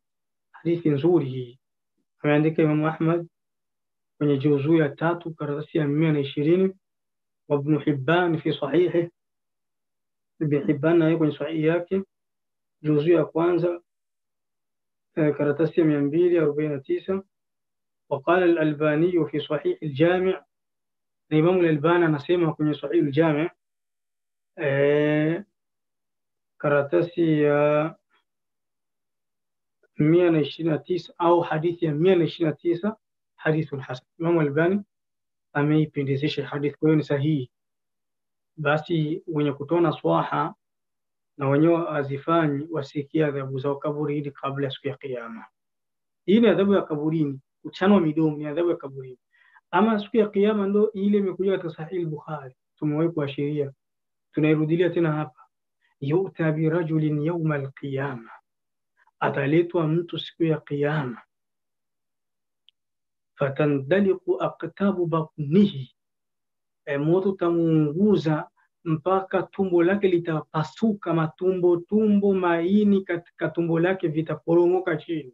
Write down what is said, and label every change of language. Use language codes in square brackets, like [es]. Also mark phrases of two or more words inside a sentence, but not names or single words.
[sw] Hadithi nzuri hii, ameandika Imam Ahmad kwenye juzuu ya 3 karatasi ya 120, wa Ibn Hibban [ar] في صحيحه, [sw] Ibn Hibban naye kwenye sahihi yake juzuu ya 1 karatasi ya 249. [ar] وقال الألباني في صحيح الجامع، الإمام الألباني [sw] anasema kwenye [ar] صحيح الجامع [sw] karatasi ya 129 au hadithi ya 129, [ar] حديث حسن. [sw] Imam Albani ameipendezesha hadithi, kwa hiyo ni sahihi. Basi wenye kutoa naswaha na wenyewe azifanyi wasikia adhabu za kaburini kabla ya siku ya Kiyama. Hii ni adhabu ya kaburini, kuchanwa midomo ni adhabu ya kaburini. Ama siku ya Kiyama ndo ile imekuja katika Sahih Bukhari, tumewahi kuashiria, tunairudilia tena hapa. [ar] يؤتى بالرجل يوم القيامة, [sw] ataletwa mtu siku ya Kiyama, [ar] فتندلق أقتاب بطنه, [sw] moto tamuunguza mpaka tumbo lake litapasuka, matumbo maini katika tumbo lake vitaporomoka chini.